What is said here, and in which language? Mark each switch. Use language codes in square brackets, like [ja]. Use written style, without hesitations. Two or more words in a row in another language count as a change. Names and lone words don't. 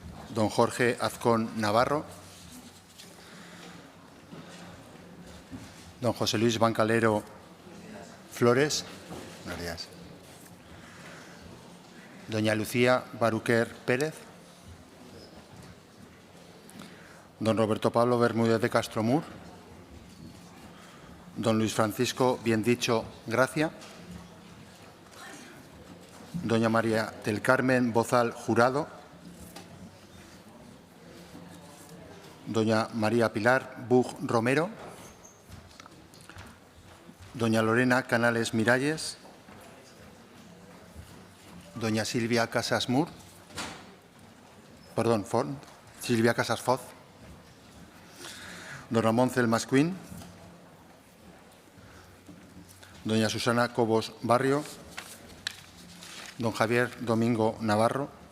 [es] don Jorge Azcón Navarro, don José Luis Bancalero Flores, gracias. Doña Lucía Baruquer Pérez, don Roberto Pablo Bermúdez de Castromur, don Luis Francisco Biendicho Gracia, doña María del Carmen Bozal Jurado, doña María Pilar Bug Romero, doña Lorena Canales Miralles, doña Silvia Casas Mur, perdón, Silvia Casas Foz, don Ramón Celmascuín, doña Susana Cobos Barrio, don Javier Domingo Navarro,